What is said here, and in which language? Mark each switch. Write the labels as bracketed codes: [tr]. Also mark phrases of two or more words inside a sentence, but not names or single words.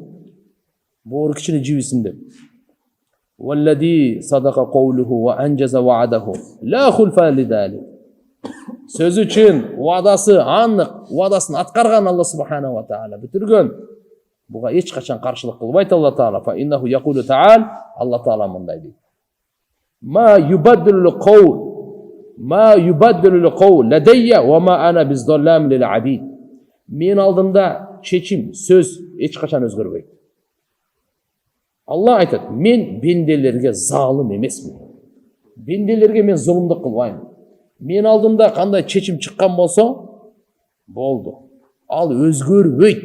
[ky] Боору кичине жибисин деп. [ar] والذي صدق قوله وأنجز وعده. لا خلف لذلك. [ky] Сөз үчүн вадасы анык, вадасын аткарган Алла [ar] سبحانه وتعالى [ky] бүтүргөн. Буга эч качан каршылык кылбайт Алла Таала. [ar] فإنه يقول تعالى, [ky] Алла Таала мындай дейт. [ar] ما يبدل القول لدي وما أنا بظلام للعبيد. [ky] Men алдымда чечим, сөз эч качан өзгөрбөйт. Алла айтат, мен бенделерге залым эмесмин. Бенделерге мен зулумдук кылбайм. Мен алдымда кандай чечим чыккан болсо, болду. Ал өзгөрбөйт.